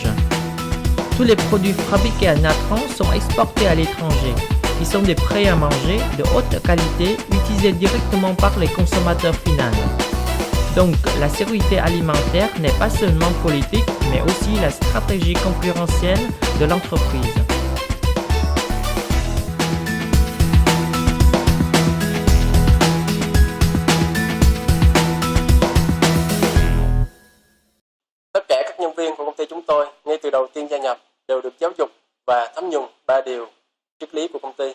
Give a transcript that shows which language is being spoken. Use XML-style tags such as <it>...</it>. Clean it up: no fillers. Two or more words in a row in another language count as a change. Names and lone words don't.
<fr>Tous les produits fabriqués à Natran sont exportés à l'étranger. Ils sont des prêts à manger de haute qualité utilisés directement par les consommateurs finaux. Donc la sécurité alimentaire n'est pas seulement politique, mais aussi la stratégie concurrentielle de l'entreprise.</fr> <vi>Tất cả các nhân viên của công ty chúng tôi ngay từ đầu tiên gia nhập đều được giáo dục và thấm nhuần 3 điều triết lý của công ty.</vi>